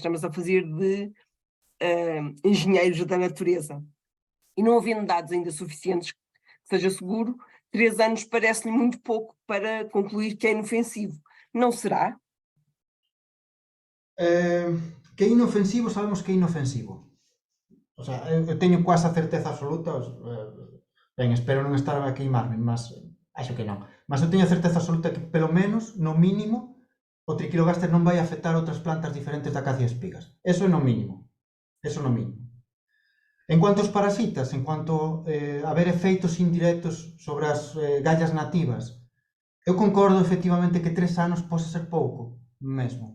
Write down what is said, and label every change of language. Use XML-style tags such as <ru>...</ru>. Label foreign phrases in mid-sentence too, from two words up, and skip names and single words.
<pt>Estamos a fazer de engenheiros da natureza. E não havendo dados ainda suficientes que seja seguro, 3 anos parece-lhe muito pouco para concluir que é inofensivo. Não será? Que é inofensivo, sabemos que é inofensivo.</pt> <es>O sea,</es> <gl>eu teño quase a certeza absoluta, ben, espero non estar a queimarme, mas acho que non. Mas eu teño a certeza absoluta que, pelo menos, no mínimo, o triquilogaster non vai afectar outras plantas diferentes da acacia espigas. Eso é no mínimo. Eso no mínimo. En cuanto aos parasitas, en cuanto a haber efeitos indirectos sobre as gallas nativas, eu concordo efectivamente que 3 anos pode ser pouco, mesmo.</gl>